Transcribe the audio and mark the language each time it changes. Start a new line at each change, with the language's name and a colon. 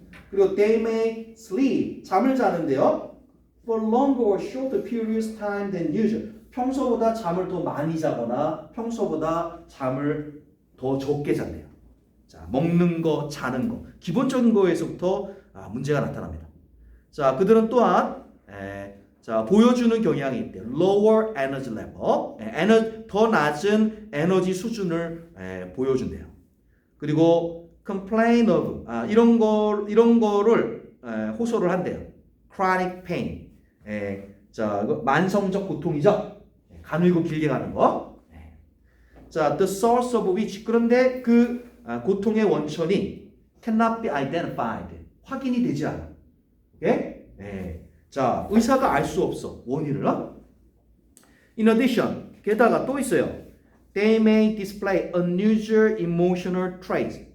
English: 그리고 they may sleep.
Korean: 잠을 자는데요.
English: For longer or shorter periods time than usual.
Korean: 평소보다 잠을 더 많이 자거나 평소보다 잠을 더 적게 잔대요. 자, 먹는 거, 자는 거, 기본적인 거에서부터 문제가 나타납니다. 자, 그들은 또한 자, 보여주는 경향이 있대요.
English: Lower energy level,
Korean: 더 낮은 에너지 수준을 보여준대요. 그리고
English: complain of,
Korean: 이런 거를 호소를 한대요.
English: Chronic pain,
Korean: 자, 만성적 고통이죠. 가늘고 길게 가는 거. 자,
English: the source of which,
Korean: 그런데 그 고통의 원천이
English: cannot be identified,
Korean: 확인이 되지 않아. 오케이? 자, 의사가 알 수 없어, 원인을.
English: In addition,
Korean: 게다가 또 있어요.
English: They may display unusual emotional traits.